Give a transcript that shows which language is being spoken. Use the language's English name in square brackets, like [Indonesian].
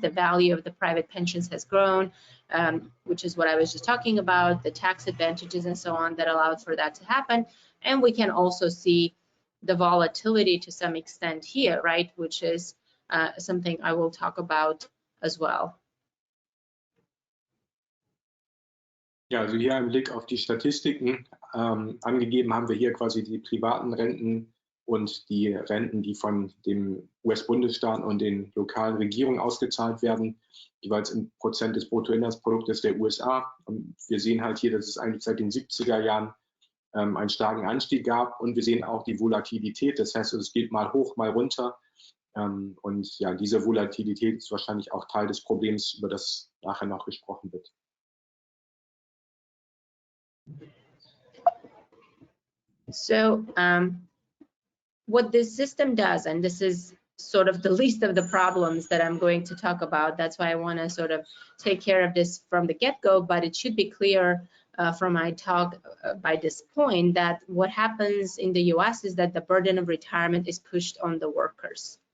[English] The value of the private pensions has grown, which is what I was just talking about, the tax advantages and so on that allowed for that to happen. And we can also see the volatility to some extent here, right, which is something I will talk about as well. [German] Ja, also hier ein Blick auf die Statistiken. Angegeben haben wir hier quasi die privaten Renten und die Renten, die von dem US-Bundesstaat und den lokalen Regierungen ausgezahlt werden, jeweils in Prozent des Bruttoinlandsproduktes der USA. Und wir sehen halt hier, dass es eigentlich seit den 70er Jahren einen starken Anstieg gab, und wir sehen auch die Volatilität. Das heißt, es geht mal hoch, mal runter. Und ja, diese Volatilität ist wahrscheinlich auch Teil des Problems, über das nachher noch gesprochen wird. [English] So what this system does, and this is sort of the least of the problems that I'm going to talk about, that's why I want to sort of take care of this from the get-go, but it should be clear from my talk by this point that what happens in the US is that the burden of retirement is pushed on the workers.